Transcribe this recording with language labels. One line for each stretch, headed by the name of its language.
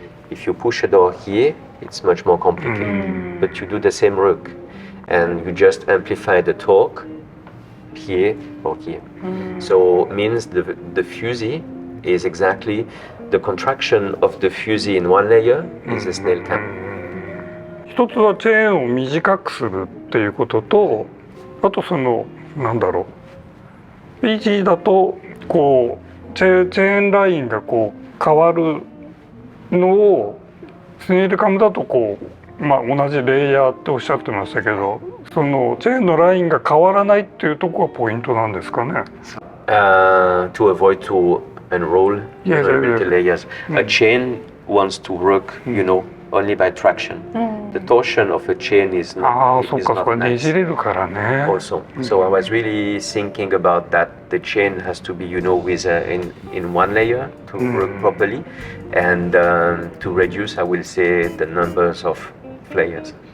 English: If you push a door here, it's much more complicated. But you do the same work, and you just amplify the torque here or here. So it means the fusee is exactly the contraction of the fusee in one layer is a snail cam.
Japanese: 一つはチェーンを短くするっていうことと、あとPG だとこうチェーンラインがこう変わるのをスネイルカムだとこう、同じレイヤーっておっしゃってましたけど、そのチェーンのラインが変わらないっていうところがポイントなんですかね。
English: To avoid to unroll multi-layers. A chain wants to work, only by traction. The torsion of a chain is not nice. Also, so I was really thinking about that. The chain has to be, with in one layer to work properly, and to reduce, I will say, the numbers of layers.